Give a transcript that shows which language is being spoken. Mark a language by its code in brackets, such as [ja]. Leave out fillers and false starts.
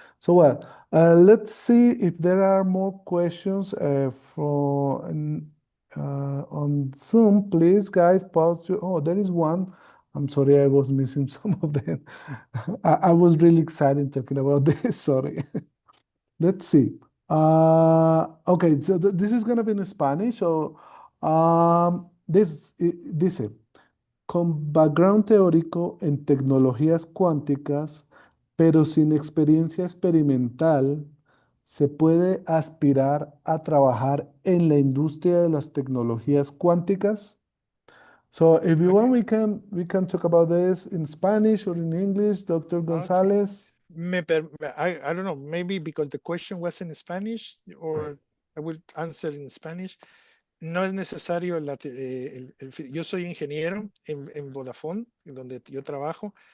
[en] So, well, let's see if there are more questions on Zoom. Please, guys, pause. Oh, there is one. I'm sorry, I was missing some of them. I was really excited talking about this. Sorry. Let's see. Okay, so this is going to be in Spanish. So, [es] dice, con background teórico en tecnologías cuánticas, pero sin experiencia experimental, se puede aspirar a trabajar en la industria de las tecnologías cuánticas. [en] So, if you want, Okay. we can talk about this in Spanish or in English, Dr. Okay. Gonzalez. I don't know, maybe because the question was in Spanish, or I will answer in Spanish. [es] No es necesario, yo soy ingeniero en Vodafone, donde yo trabajo.